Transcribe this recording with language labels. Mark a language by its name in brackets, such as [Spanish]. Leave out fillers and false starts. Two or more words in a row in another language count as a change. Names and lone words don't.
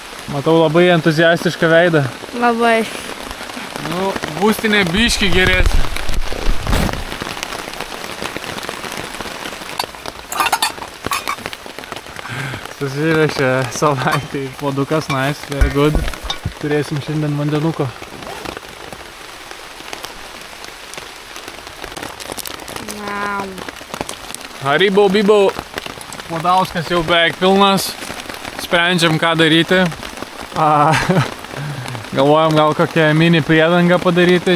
[Lithuanian] Matau labai entuziastišką veidą. Labai. Nu, būstinė biški geresnė. Susirašė savaitį. Puodukas [English] nice, very good. [Lithuanian] Turėsim šiandien vandenuko. Wow. Haribo bibo. Puodauskas jau beveik pilnas. Sprendžiam, ką daryti. Galvojam gal kokią mini priedangą padaryti.